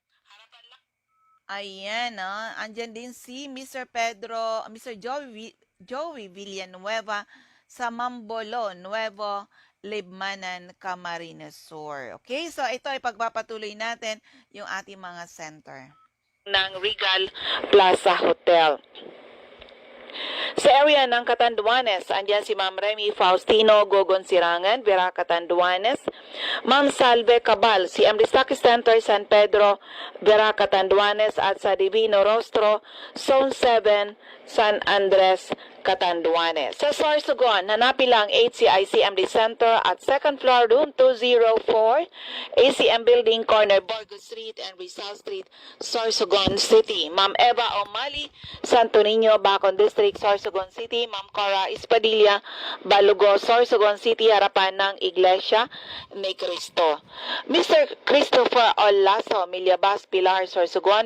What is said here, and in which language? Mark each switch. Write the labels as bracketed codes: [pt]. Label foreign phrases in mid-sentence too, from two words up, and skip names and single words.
[tl] Ayan, andyan din si Mr. Joey Villanueva sa Mambolo, Nuevo Libmanan, Camarines Sur. Okay, so ito ay pagpapatuloy natin yung ating mga center Ng Regal Plaza Hotel. Sa area ng Catanduanes, andyan si Ma'am Remy Faustino Gogon Sirangan, Vera Catanduanes. Ma'am Salve Cabal, CMD Stock Center, San Pedro, Vera Catanduanes, at sa Divino Rostro, Zone 7, San Andres, Catanduanes. Sa Sorsogon, hanapin lang HCI CMD Center at [en] second floor, room 204, [tl] ACM Building, corner Burgos Street and Rizal Street, Sorsogon City. Ma'am Eva O'Malley, Santo Niño, Bacon District, Sorsogon City. Ma'am Cora Espadilla, Balugo, Sorsogon City, harapan ng Iglesia ni Cristo. Mr. Christopher Olaso, Milyabas, Pilar, Sorsogon.